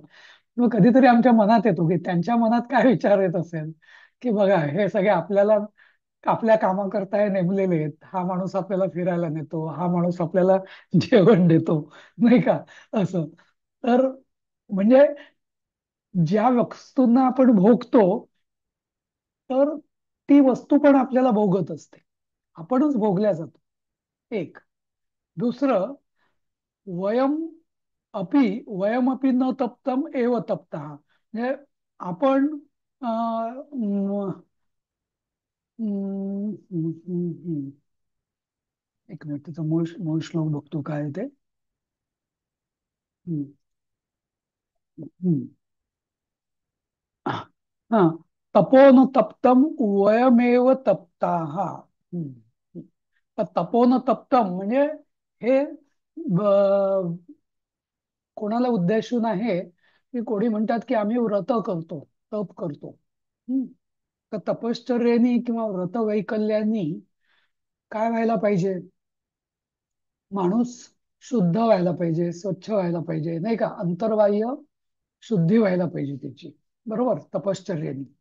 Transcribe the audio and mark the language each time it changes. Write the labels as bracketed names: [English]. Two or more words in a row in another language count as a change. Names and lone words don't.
[Marathi] मग कधीतरी आमच्या मनात येतो की त्यांच्या मनात काय विचार येत असेल, की बघा हे सगळे आपल्याला आपल्या कामाकरता हे नेमलेले आहेत, हा माणूस आपल्याला फिरायला नेतो, हा माणूस आपल्याला जेवण देतो, नाही का, असं. तर म्हणजे ज्या वस्तूंना आपण भोगतो, तर ती वस्तू पण आपल्याला भोगत असते, आपणच भोगल्या जातो. एक. दुसरं, [Sanskrit] वयम अपि वयमपि न तप्तम एव तप्तः, [Marathi] म्हणजे आपण अं, म, हम्म, हम्म, हम्म, हम्म. एक मिनिट, त्याचा मूळ श्लोक बघतो काय आहे ते. हम्म, हम्म. हा. [Sanskrit] तपो न तप्तम वयमेव तप्ताः. [Marathi] हम्म. तर [Sanskrit] तपो न तप्तम [Marathi] म्हणजे हे कोणाला उद्देशून आहे, की कोणी म्हणतात की आम्ही व्रत करतो, तप करतो. हम्म. तर तपश्चर्येनी किंवा व्रत वैकल्यांनी काय व्हायला पाहिजे, माणूस शुद्ध व्हायला पाहिजे, स्वच्छ व्हायला पाहिजे, नाही का, अंतर्बाह्य शुद्धी व्हायला पाहिजे त्याची, बरोबर, तपश्चर्येनी.